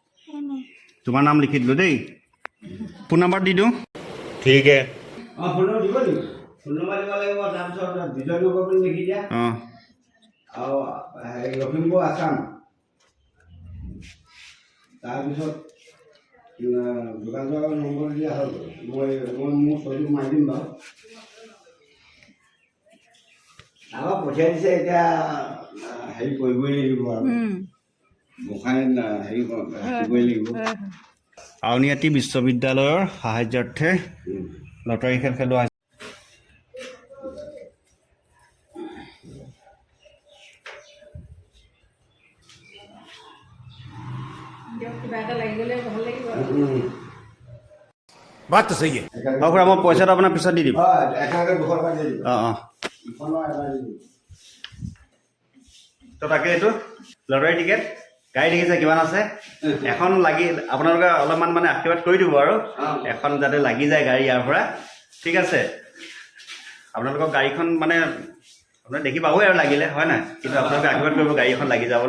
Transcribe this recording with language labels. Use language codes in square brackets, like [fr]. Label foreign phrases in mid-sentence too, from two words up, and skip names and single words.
[as] তোমাৰ নাম লিখি দিলোঁ দেই ফোন নম্বৰ দি দিওঁ [hi] ठीक है [as] অঁ ফোন নম্বৰ দিব লাগিব ফোন নম্বৰ দিব লাগিব তাৰপিছত বিজয়নগৰ বুলি লিখি দিয়া অঁ আৰু হেৰি লখিমপুৰ আছাম তাৰপিছত যোগাযোগৰ নম্বৰ দিয়া হ'ল মই মোৰ ছবিটো মাৰি দিম বাৰু আমাক পঠিয়াই দিছে এতিয়া হেৰি কৰিবই লাগিব আৰু গোসাঁই হেৰি কৰিবই লাগিব আউনীআটী বিশ্ববিদ্যালয়ৰ সাহায্যাৰ্থে লটাৰী খেল খেলোৱা হৈছে [hi] बात तो सही है [as] অঁ খুৰা মই পইচাটো আপোনাৰ পিছত দি দিম একেলগে 200 টকা দি দিব অঁ অঁ ইখনৰ এটা দি দিব তো তাকে এইটো লটাৰী টিকেট গাড়ী দেখিছে কিমান আছে এখন লাগি আপোনালোকে অলপমান মানে আশীৰ্বাদ কৰি দিব আৰু এখন যাতে লাগি যায় গাড়ী ইয়াৰ পৰা ঠিক আছে আপোনালোকৰ গাড়ীখন মানে আপোনালোকে দেখি পাবই আৰু লাগিলে হয় নাই কিন্তু আপোনালোকে আশীৰ্বাদ কৰিব গাড়ী এখন লাগি যাবলৈ